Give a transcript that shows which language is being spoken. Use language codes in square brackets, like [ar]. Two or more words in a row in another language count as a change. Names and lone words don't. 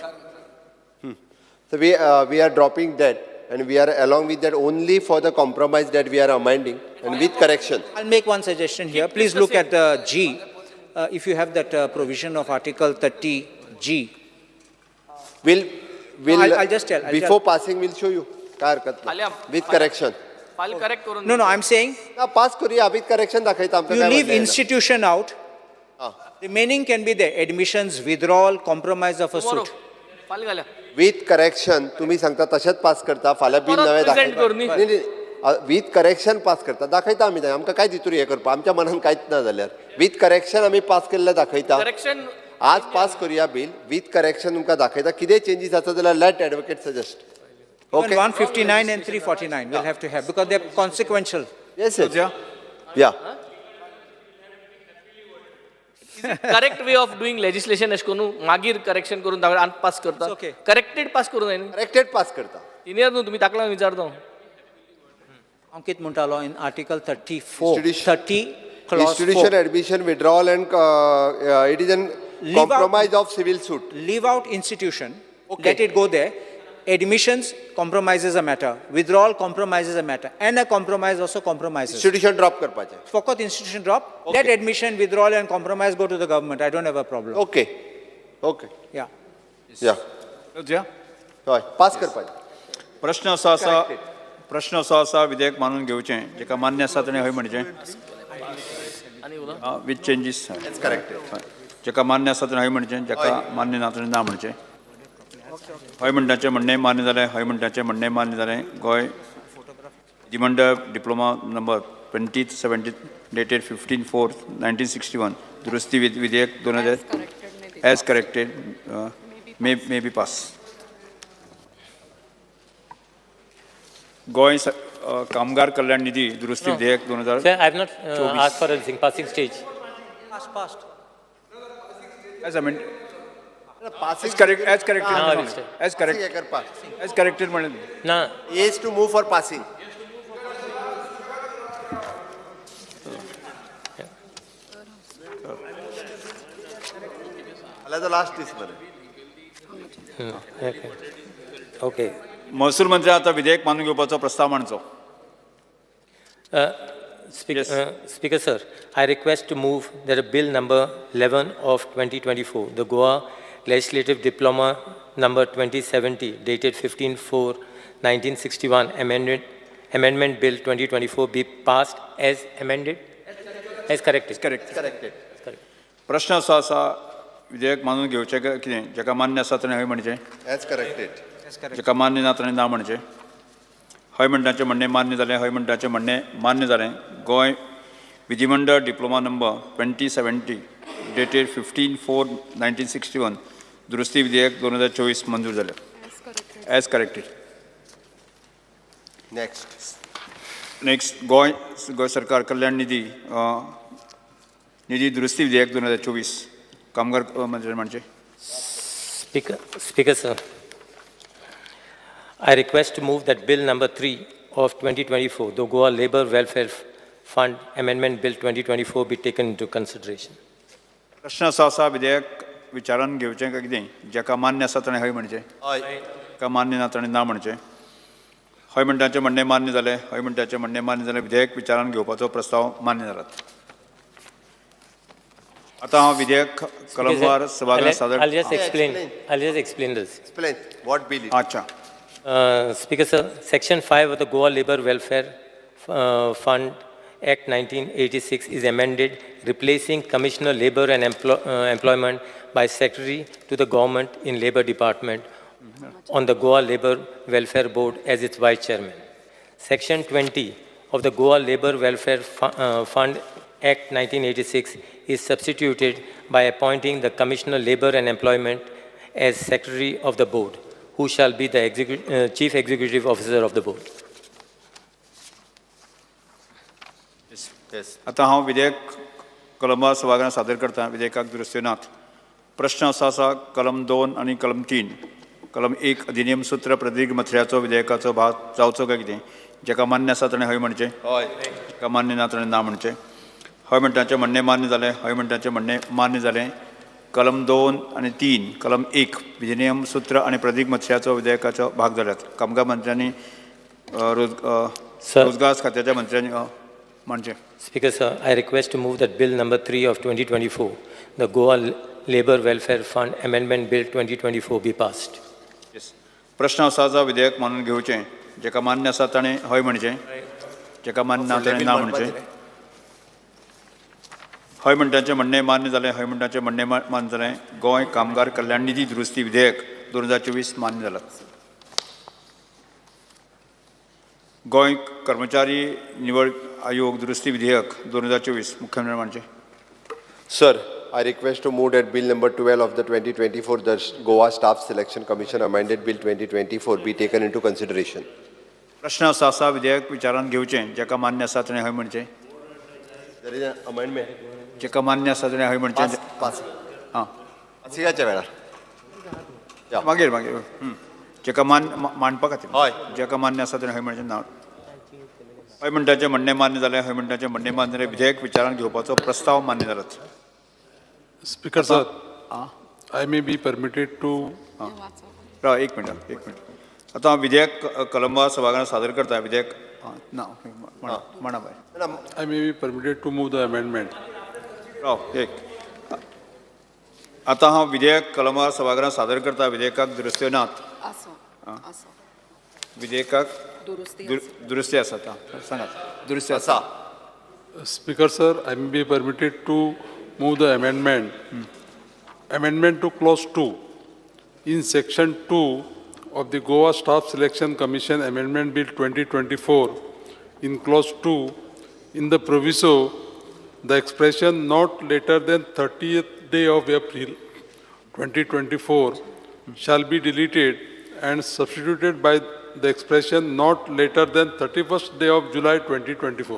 [en] So we are dropping that and we are along with that only for the compromise that we are amending and with correction. I'll make one suggestion here. Please look at G. If you have that provision of Article 30G. I'll just tell. Before passing we'll show you. [mr] काय हरकत नाही. [en] With correction. file correct [kok] करून [en] No, I'm saying [kok] पास करूया [en] with correction [kok] दाखयता आमकां [en] you [kok] काय [en] leave [mr] म्हणणं आहे ना. [en] institution out. Remaining can be there. Admissions, withdrawal, compromise of a suit. [kok] फाईल घाल्या [en] With correction [kok] तुम्ही सांगता तशेंच पास करता फाल्यां बिल नवे present करू न्ही. [en] with correction [kok] पास करता दाखयता आमी थंय आमकां काय दितूर हें करपा आमच्या मनान कांयच ना जाल्यार [en] with correction [kok] आमी पास केल्लें दाखयता करेक्शन आज पास करूया बिल [en] with correction [kok] तुमकां दाखयता कितें चेंजीस आसा जाल्यार [en] let advocate suggest Even 159 and 349 will have to have because they're consequential. Yes, yeah. correct way of doing legislation [kok] अशें करून मागीर करेक्शन करून आनी पास करता [en] okay. corrected pass [kok] करूं जाय न्ही [en] corrected pass [kok] करता सिनियर न्हू तुमी ताका लागून विचारता [en] Ankit Muntalo in Article 34, 30 clause Institution, 4. admission, withdrawal and it is a compromise of civil suit. Leave out institution, let it go there. Admissions compromises a matter. Withdrawal compromises a matter. And a compromise also compromises. Institution drop [kok] करपाचें. [en] Focus institution drop. Let admission, withdrawal and compromise go to the government. I don't have a problem. Okay. Yeah. Yeah. [kok] हय पास करपाचें. प्रश्न असो आसा विधेयक मानून घेवचें जेका मान्य आसा ताणें हय म्हणचें [en] with changes [kok] जेका मान्य आसा ताणें हय म्हणचें जेका मान्य ना ताणें ना म्हणचें हय म्हणटाचें म्हणणें मान्य जालें हय म्हणटाचें म्हणणें मान्य जालें गोंय विधिमंडळ [en] diploma number [kok] 2070 डेटेड 15/4/1961 दुरुस्ती विधेयक 2000 [en] as corrected may be pass [kok] गोय कामगार कल्याण निधी दुरुस्ती विधेयक 2000 [en] Sir, I have not asked for a passing stage. Passed. As amended. As correct, as corrected. No, [kok] म्हणून. [en] it's- As correct, [kok] हें करपाक [en] as corrected म्हणून. [kok] ना [en] as to move for passing. [kok] जाल्यार लास्ट दीस मरे. ओके महसूल मंत्री आता विधेयक मानून घेवपाचो प्रस्ताव मांडचो. [en] Speaker sir, I request to move that a bill number 11 of 2024, the Goa Legislative Diploma number 2070 dated 15/4/1961 amendment bill 2024 be passed as amended, as corrected. [kok] करेक्टेड. प्रश्न असो आसा विधेयक मानून घेवचें काय कितें जेका मान्य आसा ताणें हय म्हणचें, [en] as corrected. [kok] जेका मान्य ना ताणें ना म्हणचें. हय म्हणटाचें म्हणणें मान्य जालें, हय म्हणटाचें म्हणणें मान्य जालें. गोंय विधिमंडळ [en] diploma number [kok] 2070 डेटेड 15/4/1961 दुरुस्ती विधेयक 2024 मंजूर जालें. [en] as corrected. [kok] नेक्स्ट गोंय सरकार कल्याण निधी दुरुस्ती विधेयक 2024 कामगार मंत्री म्हणचे. [en] Speaker sir, I request to move that bill number 3 of 2024, the Goa Labour Welfare Fund Amendment Bill 2024 be taken into consideration. [kok] प्रश्न असो आसा विधेयक विचारान घेवचें काय कितें जेका मान्य आसा ताणें हय म्हणचें, हय. जेका मान्य ना ताणें ना म्हणचें. हय म्हणटाचें म्हणणें मान्य जालें, हय म्हणटाचें म्हणणें मान्य जालें. विधेयक विचारान घेवपाचो प्रस्ताव मान्य जालात. आता हांव विधेयक कलमवार सभागृहांत सादर. [en] I'll just explain this. Explain what bill it is. [kok] अच्छा. [en] Speaker sir, Section 5 of the Goa Labour Welfare Fund Act 1986 is amended, replacing Commissioner Labour and Employment by Secretary to the Government in Labour Department on the Goa Labour Welfare Board as its Vice Chairman. Section 20 of the Goa Labour Welfare Fund Act 1986 is substituted by appointing the Commissioner Labour and Employment as Secretary of the Board, who shall be the Chief Executive Officer of the Board. [kok] आता हांव विधेयक कलमवार सभागृहांत सादर करता. विधेयकाक दुरुस्त्यो नात. प्रश्न असो आसा कलम 2 आनी कलम 3. कलम 1 अधिनियम सूत्र प्रदीर्घ मथऱ्याचो विधेयकाचो भाग जावचो काय कितें जेका मान्य आसा ताणें हय म्हणचें, जेका मान्य ना ताणें ना म्हणचें. हय म्हणटाचें म्हणणें मान्य जालें, हय म्हणटाचें म्हणणें मान्य जालें. कलम 2 आनी 3 कलम 1 विधिनियम सूत्र आनी प्रदीर्घ मथऱ्याचो विधेयकाचो भाग जाल्यात. कामगार मंत्र्यांनी रोजगार खात्याच्या मंत्र्यांनी म्हणचें. [en] Speaker sir, I request to move that bill number 3 of 2024, the Goa Labour Welfare Fund Amendment Bill 2024 be passed. [kok] प्रश्न असो आसा विधेयक मानून घेवचें जेका मान्य आसा ताणें हय म्हणचें, जेका मान्य ना ताणें ना म्हणचें. हय म्हणटाचें म्हणणें मान्य जालें, हय म्हणटाचें म्हणणें मान्य जालें. गोंय कामगार कल्याण निधी दुरुस्ती विधेयक 2024 मान्य जालां. गोंय कर्मचारी निवड आयोग दुरुस्ती विधेयक 2024 मुख्यमंत्री म्हणचे. [en] Sir, I request to move that bill number 12 of the 2024, the Goa Staff Selection Commission Amended Bill 2024 be taken into consideration. [kok] प्रश्न असो आसा विधेयक विचारान घेवचें जेका मान्य आसा ताणें हय म्हणचें, [en] There is an amendment. [kok] जेका मान्य आसा ताणें हय म्हणचें. हां पासिंगाच्या वेळार. मागीर जेका मांडपा खातीर जेका मान्य आसा ताणें हय म्हणचें ना. हय म्हणटाचें म्हणणें मान्य जालें, हय म्हणटाचें म्हणणें मान्य जालें. विधेयक विचारान घेवपाचो प्रस्ताव मान्य जालात. [en] Speaker sir, I may be permitted to. [kok] एक मिनिट. आता हांव विधेयक कलमवार सभागृहांत सादर करता. विधेयक ना म्हणा बाय. [en] I may be permitted to move the amendment. [kok] आता हांव विधेयक कलमवार सभागृहांत सादर करता. विधेयकाक दुरुस्त्यो नात. विधेयकाक दुरुस्ती आसा. सांगात दुरुस्ती आसा. [en] Speaker sir, I may be permitted to move the amendment. Amendment to clause 2. In section 2 of the Goa Staff Selection Commission Amendment Bill 2024, in clause 2, in the proviso, the expression not later than 30th day of April 2024 shall be deleted and substituted by the expression not later than 31st day of July 2024.